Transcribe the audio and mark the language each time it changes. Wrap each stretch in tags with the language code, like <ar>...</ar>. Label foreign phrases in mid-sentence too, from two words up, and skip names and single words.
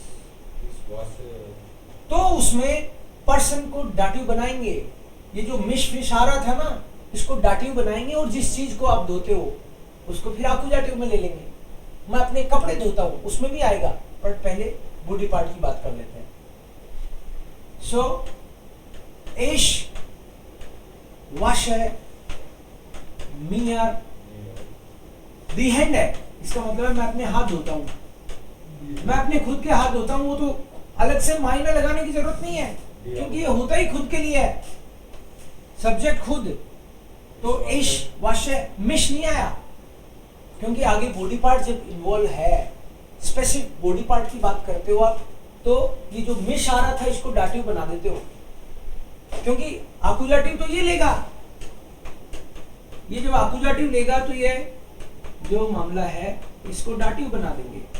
<hi>तो उसमें पर्सन को डाटिव बनाएंगे। ये जो मिश फिश आ रहा था ना, इसको डाटिव बनाएंगे और जिस चीज को आप धोते हो उसको फिर आकुजाटिव में ले लेंगे। मैं अपने कपड़े धोता हूं, उसमें भी आएगा, पर पहले</hi> <en>body part</en> <hi>की बात कर लेते हैं।</hi> <de>सो इश wasche mir die Hände,</de> <hi>इसका मतलब है मैं अपने हाथ धोता हूं। मैं अपने खुद के हाथ धोता हूं, वो तो अलग से मायने लगाने की जरूरत नहीं है, क्योंकि ये होता ही खुद के लिए है, सब्जेक्ट खुद। तो</hi> <de>ich wasche mich</de> <hi>नहीं आया, क्योंकि आगे</hi> <en>body part</en> <hi>जब इन्वॉल्व है,</hi> <en>specific body part</en> <hi>की बात करते हो आप, तो ये जो मिश आ रहा था इसको डाटिव बना देते हो, क्योंकि आकुजाटिव तो ये लेगा, ये जब आकुजाटिव लेगा तो ये जो मामला है इसको डाटिव बना देंगे।</hi>